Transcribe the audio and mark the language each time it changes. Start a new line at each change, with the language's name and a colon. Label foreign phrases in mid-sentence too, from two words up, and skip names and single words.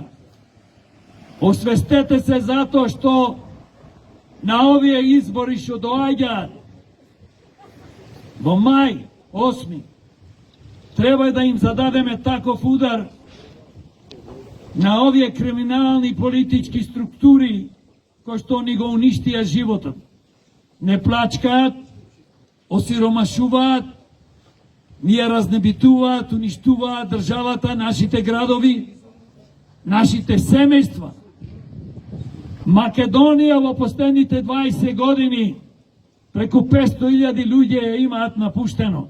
Macedonian: Осветете се зато што на овије избори што доѓа во мај 8. треба да им зададеме таков удар на овије криминални политички структури ко што они га уништија животом. Не плачкаат, осиромашуваат, ние разнебитуваат, уништуваат државата, нашите градови, нашите семејства. Македонија во последните 20 години преку 500.000 луѓе ја имаат напуштено.